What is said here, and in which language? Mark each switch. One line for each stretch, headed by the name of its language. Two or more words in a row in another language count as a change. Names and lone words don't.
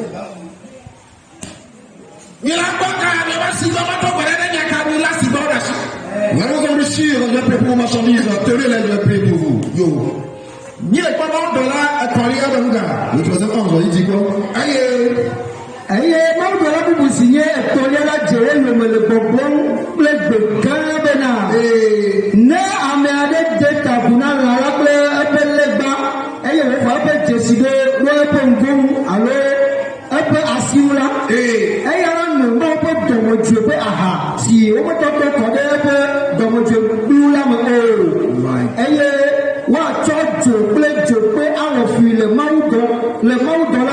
French: Nous allons enrichir, je vais payer pour vos marchandises, tenez-les, je vais payer pour vous. Yo. Le troisième ange, il dit quoi?
Ewe: eye mawu dɔ la bubu si nye etɔlia la dze eyome le gbɔgbɔm kple gbe gã bena ne ame aɖe de tabu na lã la kple eƒe legba eye wòfɔ eƒe dzesi ɖe eƒe ŋgonu alo eƒe asiwu la eya la nɔ mawu ƒe dɔmedzoe ƒe aha si wometɔtɔ kɔ ɖe eƒe dɔmedzoe blu la me eye woatsɔ dzo kple dzo ƒe awɔfui le mawu